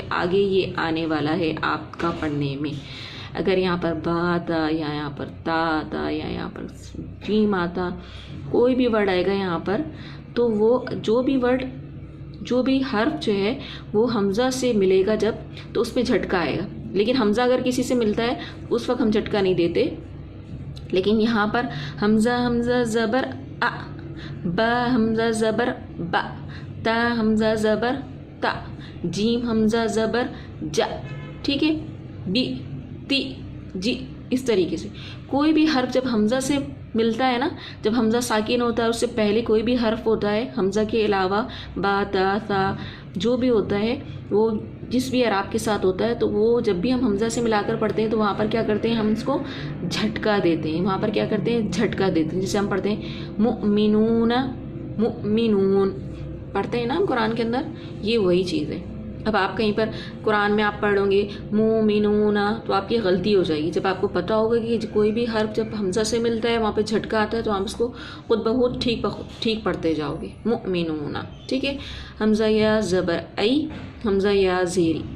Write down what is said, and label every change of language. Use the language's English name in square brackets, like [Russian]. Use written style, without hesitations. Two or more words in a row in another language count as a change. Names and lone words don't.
[Urdu] آگے یہ آنے والا ہے آپ کا پڑھنے میں اگر یہاں پر با آتا یا یہاں پر تا آتا یا یہاں پر جیم آتا کوئی بھی ورڈ آئے گا یہاں پر تو وہ جو بھی حرف جو ہے وہ حمزہ سے ملے گا جب تو اس میں جھٹکا آئے گا لیکن حمزہ اگر کسی سے ملتا ہے اس وقت ہم جھٹکا نہیں دیتے لیکن یہاں پر حمزہ زبر آ با حمزہ زبر با تا حمزہ زبر تا جیم حمزہ زبر جا ٹھیک ہے بی تی جی اس طریقے سے کوئی بھی حرف جب حمزہ سے ملتا ہے نا جب حمزہ ساکن ہوتا ہے اس سے پہلے کوئی بھی حرف ہوتا ہے حمزہ کے علاوہ با تا ثا جو بھی ہوتا ہے وہ جس بھی اعراب کے ساتھ ہوتا ہے تو وہ جب بھی ہم حمزہ سے ملا کر پڑھتے ہیں تو وہاں پر کیا کرتے ہیں ہم اس کو جھٹکا دیتے ہیں وہاں پر کیا کرتے ہیں جھٹکا دیتے ہیں جسے ہم پڑھتے ہیں مؤمنون پڑھتے ہیں نا ہم قرآن کے اندر یہ وہی چیز ہے اب آپ کہیں پر قرآن میں آپ پڑھ لیں گے مومنون تو آپ کی غلطی ہو جائے گی جب آپ کو پتہ ہوگا کہ کوئی بھی حرف جب حمزہ سے ملتا ہے وہاں پہ جھٹکا آتا ہے تو آپ اس کو خود بخود ٹھیک پڑھتے جاؤ گے مومنون ٹھیک ہے حمزہ یا زبر ای حمزہ یا زیر